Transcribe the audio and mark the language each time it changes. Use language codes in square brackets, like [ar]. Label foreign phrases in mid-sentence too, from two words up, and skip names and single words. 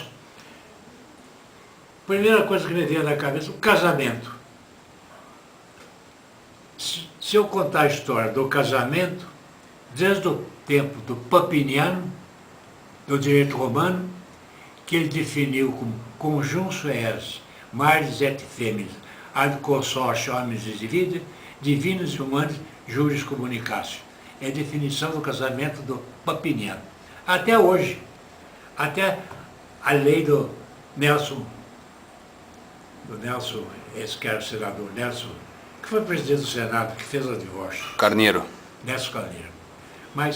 [pt] Primeira coisa que me veio na cabeça, o casamento. Se eu contar a história do casamento, desde o tempo do Papiniano, do direito romano, que ele definiu como [la] conjunctio eris, maris et feminis, ad consortio homines et divinos e humanos juris communicatio. [pt] É a definição do casamento do Papiniano. Até hoje, até a lei do Nelson, esse que era o senador, Nelson, que foi presidente do Senado, que fez o divórcio. Carneiro. Nelson Carneiro. Mas